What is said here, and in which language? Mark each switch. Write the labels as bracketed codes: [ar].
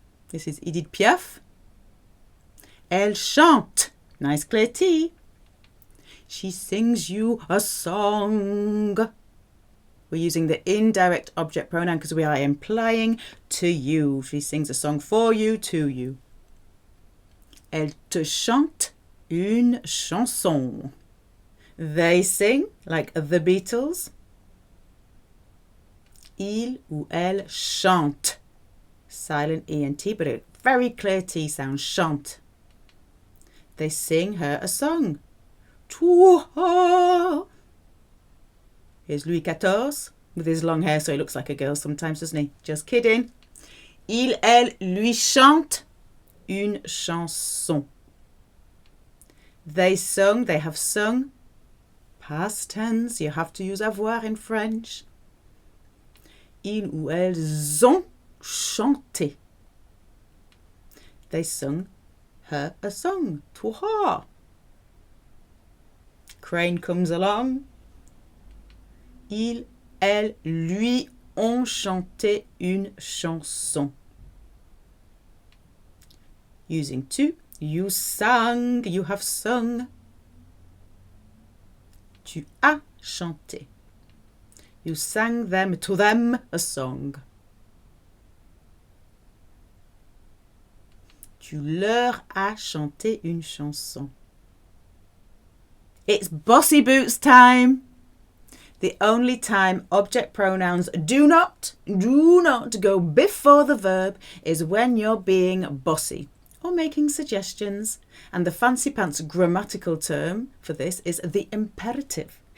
[en] This is Edith Piaf. [fr] Elle chante. [en] Nice clear T. She sings you a song. We're using the indirect object pronoun because we are implying to you. She sings a song for you, to you. [fr] Elle te chante une chanson. [en] They sing like the Beatles. [fr] Il ou elle chante. [en] Silent E and T, but a very clear T sound, chante. They sing her a song. Toi. Here's Louis XIV with his long hair, so he looks like a girl sometimes, doesn't he? Just kidding. [fr] Il, elle, lui chante une chanson. [en] They sung, they have sung. Past tense, you have to use avoir in French. [fr] Ils ou elles ont chanté. [en] They sung her a song. Toi. Crane comes along. [fr] Ils, elles, lui ont chanté une chanson. [en] Using tu, you sang, you have sung. [fr] Tu as chanté. [en] You sang them, to them, a song. [fr] Tu leur as chanté une chanson. [en] It's bossy boots time. The only time object pronouns do not go before the verb is when you're being bossy or making suggestions. And the fancy pants grammatical term for this is the imperative.